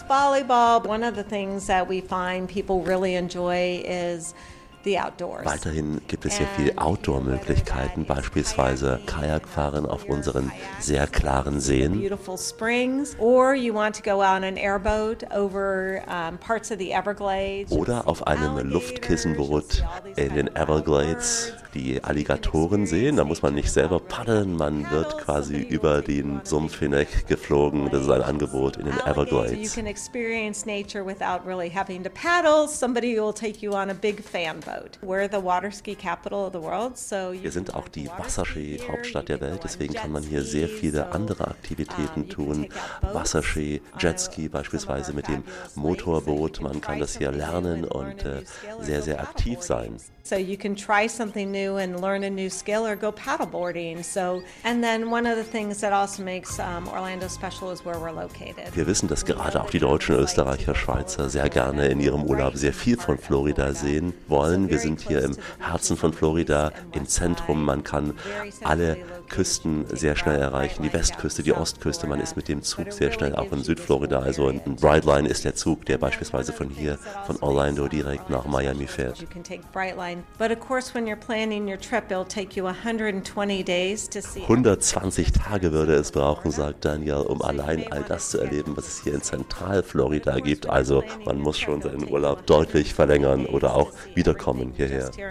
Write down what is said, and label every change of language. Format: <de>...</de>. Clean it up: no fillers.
<en>One of the things that we find people really enjoy is the outdoors.</en> <de>Weiterhin gibt es hier viel Outdoor-Möglichkeiten, beispielsweise Kajakfahren auf unseren sehr klaren Seen.</de> <en>Beautiful springs, or you want to go on an airboat over parts of the Everglades.</en> <de>Oder auf einem Luftkissenboot in den Everglades. Die Alligatoren sehen, da muss man nicht selber paddeln, man wird quasi über den Sumpf hinweg geflogen. Das ist ein Angebot in den Everglades.</de> <en>You can experience nature without really having to paddle. Somebody will take you on a big fan boat. We're the water ski capital of the world, so</en> <de>wir sind auch die Wasserski-Hauptstadt der Welt, deswegen kann man hier sehr viele andere Aktivitäten tun. Wasserski, Jetski beispielsweise mit dem Motorboot, man kann das hier lernen und sehr, sehr aktiv sein.</de> <en>So you can try something new and learn a new skill or go paddleboarding. So and then one of the things that also makes Orlando special is where we're located.</en> <de>Wir wissen, dass gerade auch die Deutschen, Österreicher, Schweizer sehr gerne in ihrem Urlaub sehr viel von Florida sehen wollen. Wir sind hier im Herzen von Florida, im Zentrum. Man kann alle Küsten sehr schnell erreichen, die Westküste, die Ostküste. Man ist mit dem Zug sehr schnell auch in Südflorida. Also ein Brightline ist der Zug, der beispielsweise von hier, von Orlando direkt nach Miami fährt.</de> <en>But of course, when you're planning your trip, it'll take you 120 days to see.</en> <de>120 Tage würde es brauchen, sagt Daniel, um allein all das zu erleben, was es hier in Zentralflorida gibt. Also man muss schon seinen Urlaub deutlich verlängern oder auch wiederkommen hierher.</de>